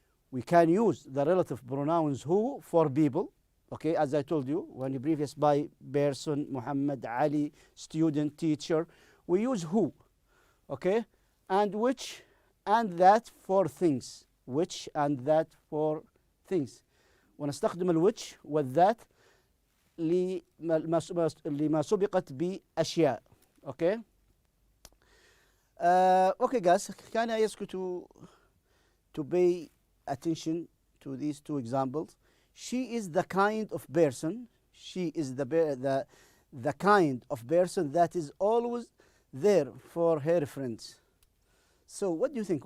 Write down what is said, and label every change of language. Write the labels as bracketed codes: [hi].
[en] We can use the relative pronouns who for people, okay, as I told you, when you previous by person, Muhammad, Ali, student, teacher, we use who, okay, and which and that for things, which and that for things. [ar] ونستخدم الwhich والذات لما سبقت بأشياء. [en] Okay. Okay, guys. Can I ask you to pay attention to these two examples? She is the kind of person. She is the kind of person that is always there for her friends. So, what do you think?